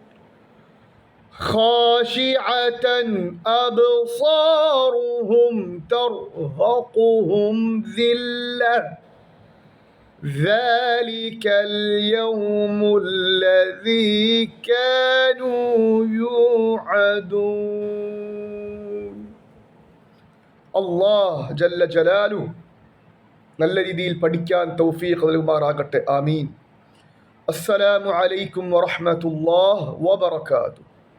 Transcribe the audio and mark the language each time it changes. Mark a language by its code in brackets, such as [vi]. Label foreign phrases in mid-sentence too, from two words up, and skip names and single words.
[ar] خاشعة أبصارهم ترهقهم ذلة ذلك اليوم الذي كانوا يوعدون. الله جل جلاله [ml] നല്ല രീതിയിൽ പഠിക്കാൻ തൗഫീഖ് നൽകുമാറാകട്ടെ. ആമീൻ. [ar] السلام عليكم ورحمة الله وبركاته.